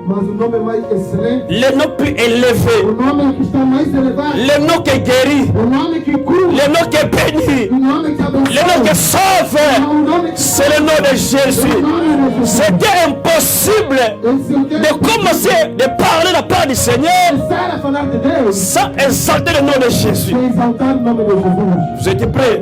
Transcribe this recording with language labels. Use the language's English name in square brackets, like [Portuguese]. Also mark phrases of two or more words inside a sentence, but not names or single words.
[Portuguese] mas o nome mais excelente, [French] le nom plus élevé, [Portuguese] o nome que está mais elevado, [French] le nom qui guérit, [Portuguese] o nome que cura, [French] Le nom qui est béni. Le nom qui est sauve. C'est le nom de Jésus. C'était impossible de commencer de parler la part du Seigneur sans exalter le nom de Jésus. Vous êtes prêts?